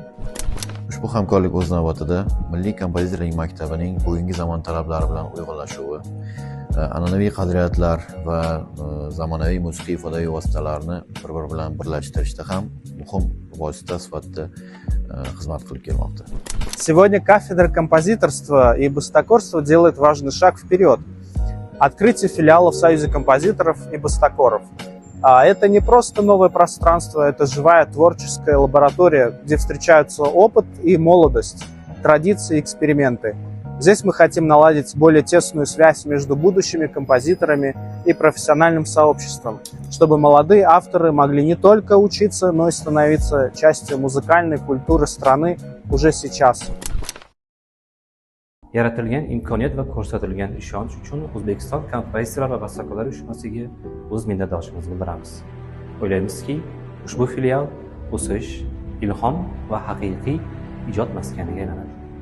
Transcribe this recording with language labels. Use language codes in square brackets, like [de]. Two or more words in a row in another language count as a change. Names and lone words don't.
[uz] Ushbu hamkorlik o'z navbatida Milliy kompozitorlik maktabining bugungi zamon talablari bilan uyg'unlashuvi, an'anaviy qadriyatlar va zamonaviy musiqiy ifodaviy vositalarni bir-biri bilan birlashtirishda ham muhim vosita sifatida xizmat qilib kelmoqda. [ru] Сегодня кафедра композиторства и бастакорства делает важный шаг вперед. Открытие филиала в Союзе композиторов и бастакоров. Это не просто новое пространство, это живая творческая лаборатория, где встречаются опыт и молодость, традиции и эксперименты. Здесь мы хотим наладить более тесную связь между будущими композиторами и профессиональным сообществом, чтобы молодые авторы могли не только учиться, но и становиться частью музыкальной культуры страны уже сейчас. [uz] Yaratilgan imkoniyat va ko'rsatilgan ishonch uchun O'zbekiston kompozitorlar va bastakorlar uyushmasiga o'z minnatdorchiligimizni bildiramiz. O'ylaymizki, ushbu filial o'sish, ilhom va haqiqiy ijod maskaniga aylanadi.